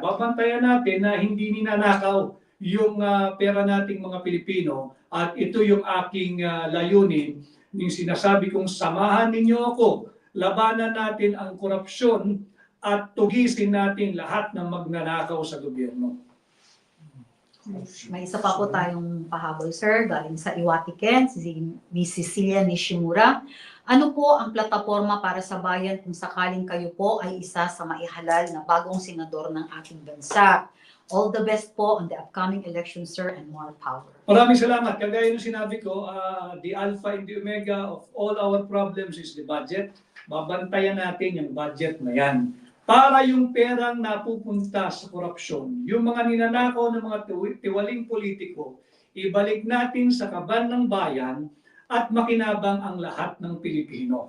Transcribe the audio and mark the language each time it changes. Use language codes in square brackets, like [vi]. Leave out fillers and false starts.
[tl] Babantayan natin na hindi ninanakaw yung pera nating mga Pilipino at ito yung aking layunin, yung sinasabi kong samahan ninyo ako, labanan natin ang korupsyon at tugisin natin lahat ng magnanakaw sa gobyerno. May isa pa po tayong pahabol, sir, galing sa Iwatiken, si Ms. Cecilia Nishimura. Ano po ang plataforma para sa bayan kung sakaling kayo po ay isa sa maihalal na bagong senador ng ating bansa? [en] All the best po on the upcoming election, sir, and more power. [tl] Maraming salamat. Kagaya ng sinabi ko, [en] the alpha and the omega of all our problems is the budget. [tl] Babantayan natin yung budget na yan. Para yung perang napupunta sa korupsyon, yung mga ninanakaw ng mga tiwaling politiko, ibalik natin sa kaban ng bayan at makinabang ang lahat ng Pilipino.